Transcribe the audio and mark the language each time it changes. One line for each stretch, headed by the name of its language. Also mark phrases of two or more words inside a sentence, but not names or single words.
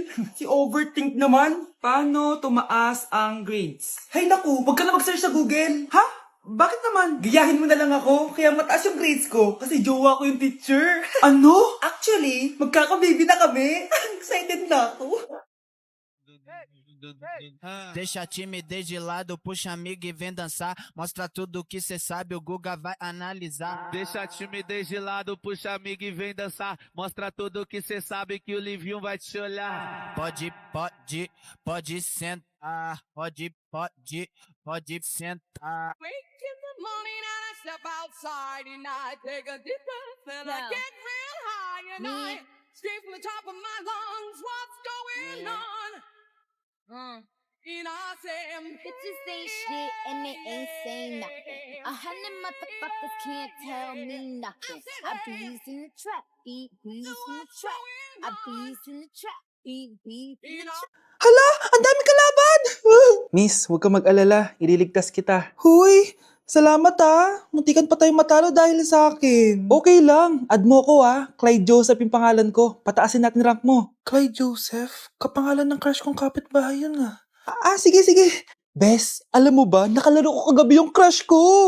Filipino: Si overthink naman. Paano tumaas ang grades? Hay naku, wag ka na mag-search sa Google. Ha? Bakit naman? Gayahin mo na lang ako, kaya mataas yung grades ko kasi jowa ko yung teacher. Ano? Actually, magkaka-baby na kami. Excited na ako.
Portuguese: Deixa a timidez de lado, puxa amigo e vem dançar. Mostra tudo que cê sabe, o Guga vai analisar. Deixa a timidez de lado, puxa amigo e vem dançar. Mostra tudo que cê sabe que o Livinho vai te olhar. Pode sentar. Pode sentar.
English: Wake in the morning and I step outside and I take a deep breath and I get real high and I scream from the top of my lungs, what's going on? And I say, Bitches ain't shit and they ain't saying nothing. 100 motherfuckers can't tell me nothing. I bees in the trap, bees in the trap. I bees in the trap, bees in the trap.
Filipino: Hala, ang dami kalaban! Miss, huwag ka mag-alala. Ililigtas kita. Huy, salamat Muntikan pa tayong matalo dahil sa akin. Okay lang. Add mo ko Clyde Joseph yung pangalan ko. Pataasin natin rank mo. Clyde Joseph? Kapangalan ng crush kong kapitbahay yun sige. Bes, alam mo ba, nakalaro ko kagabi yung crush ko.